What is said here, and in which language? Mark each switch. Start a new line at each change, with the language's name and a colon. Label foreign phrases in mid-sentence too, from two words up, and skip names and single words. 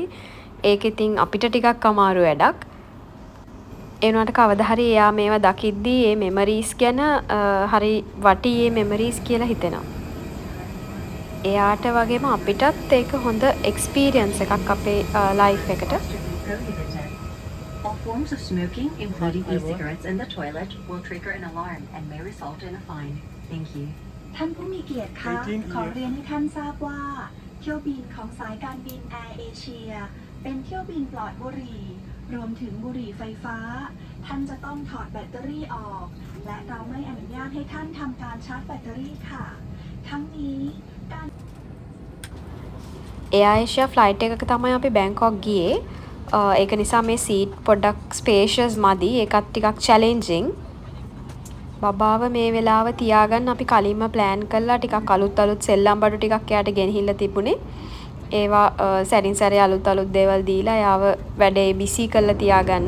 Sinhala: ඒක ඉතින් අපිට ටිකක් අමාරු වැඩක්. ඒ වුණාට කවදා හරි එයා මේවා දකිද්දී මේ මෙමරීස් ගැන හරි වටී මේ මෙමරීස් කියලා හිතෙනවා. එයාට වගේම අපිටත් ඒක හොඳ එක්ස්පීරියන්ස් එකක් අපේ ලයිෆ් එකට.
English: All forms of smoking, including e-cigarettes in the toilet, will trigger an alarm and may result in a fine. Thank you.
Thai: ท่านผู้มีเกียรติคะขอเรียนให้ท่านทราบว่าเที่ยวบินของสายการบินแอร์เอเชียเป็นเที่ยวบินปลอดบุหรี่รวมถึงบุหรี่ไฟฟ้าท่านจะต้องถอดแบตเตอรี่ออกและเราไม่อนุญาตให้ท่านทำการชาร์จแบตเตอรี่ค่ะทั้งนี้การ
Sinhala: එයා ඒෂියා ෆ්ලයිට් එකක තමයි අපි බැංකොක් ගියේ. ඒක නිසා මේ සීට් පොඩ්ඩක් ස්පේෂියස් මදි. ඒකත් ටිකක් චැලෙන්ජින්. බබාව මේ වෙලාව තියාගන්න අපි කලින්ම ප්ලෑන් කළා. ටිකක් අලුත් සෙල්ලම් බඩු ටිකක් එයාට ගෙනහිල්ලා තිබුණේ. ඒවා සැරින් සැරේ අලුත් දේවල් දීලා එයාව වැඩේ බිසි කරලා තියාගන්න.